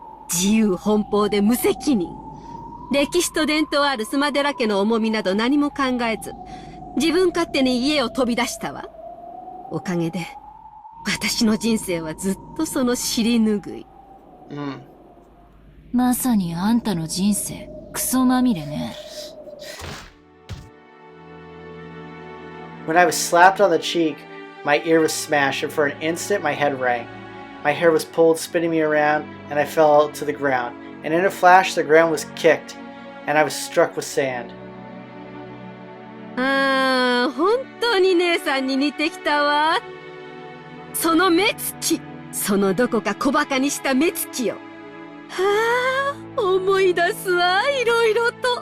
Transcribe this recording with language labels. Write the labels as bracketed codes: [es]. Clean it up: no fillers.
[ja] 自由奔放で無責任。歴史と伝統あるスマデラ家の重みなど何も考えず、自分勝手に家を飛び出したわ。おかげで、私の人生はずっとその尻拭い。まさにあんたの人生、クソまみれね。 [en] When I was slapped on the cheek, my ear was smashed, and for an instant my head rang. My hair was pulled, spinning me around, and I fell to the ground. And in a flash, the ground was kicked, and I was struck with sand. [ja] ああ、本当に姉さんに似てきたわ。その目つき、そのどこか小馬鹿にした目つきよ。はあ、思い出すわ、いろいろと。